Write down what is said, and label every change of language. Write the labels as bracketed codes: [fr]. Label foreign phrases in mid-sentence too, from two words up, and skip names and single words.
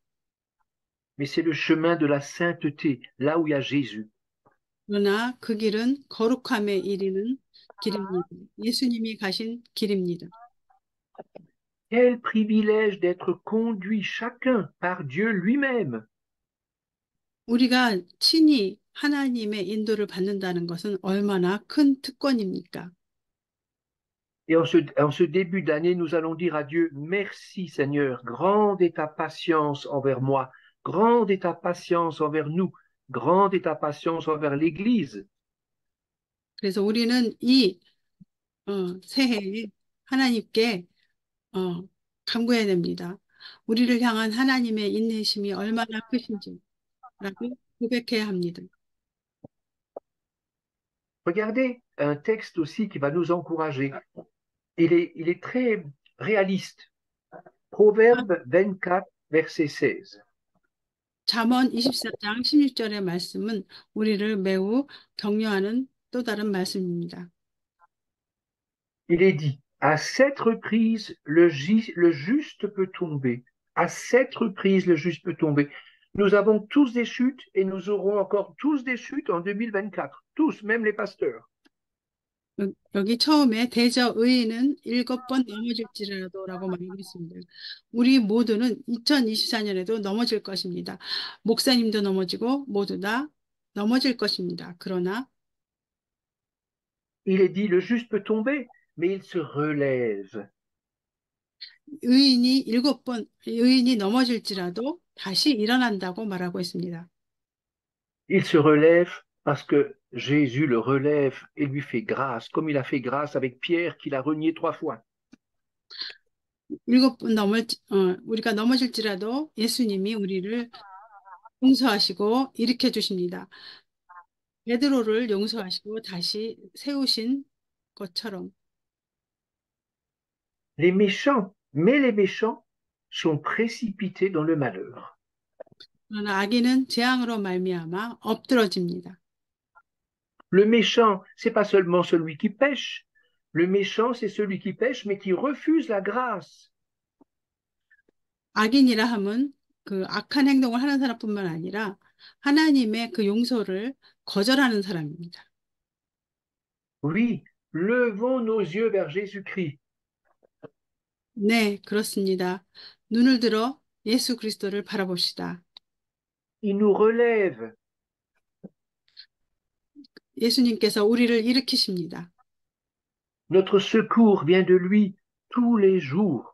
[fr] mais c'est le chemin de la sainteté, là où il y a Jésus. [ko] 그러나 그 길은 거룩함에 이르는 길입니다. 예수님이 가신 길입니다. [fr] Quel privilège d'être conduit chacun par Dieu lui-même. [ko] 우리가 친히 하나님의 인도를 받는다는 것은 얼마나 큰 특권입니까? [fr] Et en ce début d'année, nous allons dire à Dieu, merci Seigneur, grande est ta patience envers moi, grande est ta patience envers nous, grande est ta patience envers l'Église. [ko] 그래서 우리는 이 새해에 하나님께 간구해야 됩니다. 우리를 향한 하나님의 인내심이 얼마나 크신지라고 고백해야 합니다. [fr] Regardez un texte aussi qui va nous encourager. Il est très réaliste. Proverbe 24, verset 16. [ko] 잠언 24장 16절의 말씀은 우리를 매우 격려하는 또 다른 말씀입니다. [fr] Il est dit, à sept reprises, le juste peut tomber. À sept reprises, le juste peut tomber. Nous avons tous des chutes et nous aurons encore tous des chutes en 2024. Tous, même les pasteurs. [ko] 여기 처음에 대저 의인은 7번 넘어질지라도라고 말하고 있습니다. 우리 모두는 2024년에도 넘어질 것입니다. 목사님도 넘어지고 모두 다 넘어질 것입니다. 그러나 [fr] Il est dit, le juste peut tomber, mais il se relève. [ko] 의인이 넘어질지라도 다시 일어난다고 말하고 있습니다. [fr] Il se relève parce que Jésus le relève et lui fait grâce, comme il a fait grâce avec Pierre qu'il a renié 3 fois. [ko] 우리가 넘어질지라도 예수님이 우리를 용서하시고 일으켜 주십니다. 베드로를 용서하시고 다시 세우신 것처럼 [fr] Mais les méchants sont précipités dans le malheur. [ko] 그러나 악인은 재앙으로 말미암아 엎드러집니다. [fr] Le méchant, c'est pas seulement celui qui pêche. Le méchant, c'est celui qui pêche, mais qui refuse la grâce. [ko] 악인이라 함은 그 악한 행동을 하는 사람뿐만 아니라 하나님의 그 용서를 거절하는 사람입니다. [fr] Oui, levons nos yeux vers Jésus-Christ. [ko] 네, 그렇습니다. 눈을 들어 예수 그리스도를 바라봅시다. [fr] Il nous relève. [ko] 예수님께서 우리를 일으키십니다. [fr] Notre secours vient de lui tous les jours.